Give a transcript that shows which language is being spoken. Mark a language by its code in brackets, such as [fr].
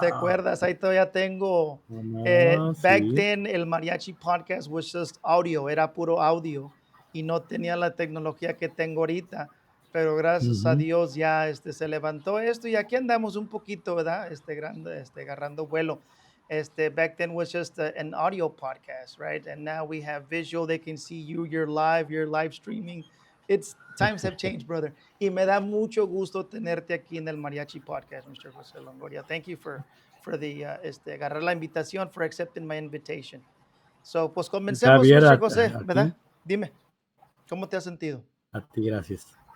[es] ¿Te acuerdas? Ahí todavía tengo. [en] Back then, [es] el mariachi podcast [en] was just audio, [es] era puro audio y no tenía la tecnología que tengo ahorita. Pero gracias a Dios ya se levantó esto y aquí andamos un poquito, ¿verdad? Agarrando vuelo. [en] Back then was just an audio podcast, right? And now we have visual. They can see you, you're live streaming. Times have changed, brother. [es] Y me da mucho gusto tenerte aquí en el Mariachi Podcast, Mr. [en] Jose Longoria. Thank you for the [es] agarrar la invitación, [en] for accepting my invitation. So, [es] pues comencemos, Javier, Mr. Jose, ¿verdad? Dime, ¿cómo te has sentido? A ti, gracias.